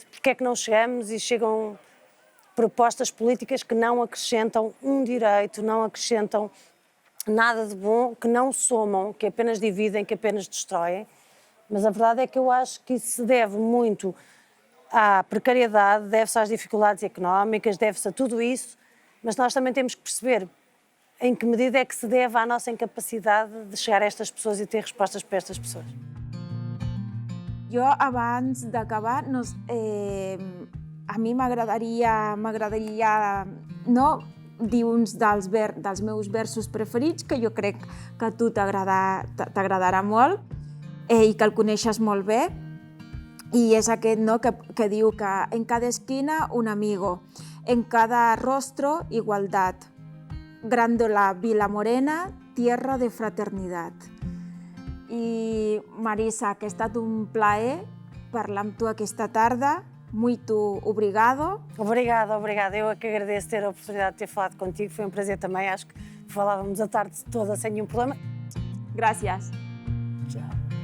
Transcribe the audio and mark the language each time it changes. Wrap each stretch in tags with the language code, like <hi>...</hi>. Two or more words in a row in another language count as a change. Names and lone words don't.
<pt>Porque é que não chegamos e chegam propostas políticas que não acrescentam um direito, não acrescentam nada de bom, que não somam, que apenas dividem, que apenas destroem. Mas a verdade é que eu acho que isso se deve muito à precariedade, deve-se às dificuldades económicas, deve-se a tudo isso, mas nós também temos que perceber em que medida é que se deve à nossa incapacidade de chegar a estas pessoas e ter respostas para estas pessoas.</pt> <ca>Jo, abans d'acabar, a mi m'agradaria no, dir uns dels meus versos preferits, que jo crec que a tu t'agradarà molt i que el coneixes molt bé, i és aquest, no, que diu que</ca> <es>en cada esquina un amigo, en cada rostro igualdad, Grándola Vila Morena, tierra de fraternidad.</es> <ca>I Marisa, que ha estat un plaer parlar amb tu aquesta tarda.</ca> <pt>Muito obrigado. Obrigada. Eu é que agradeço ter a oportunidade de ter falado contigo. Foi um prazer também. Acho que falávamos a tarde toda sem nenhum problema.</pt> <ca>Gràcies.</ca> <pt>Tchau.</pt>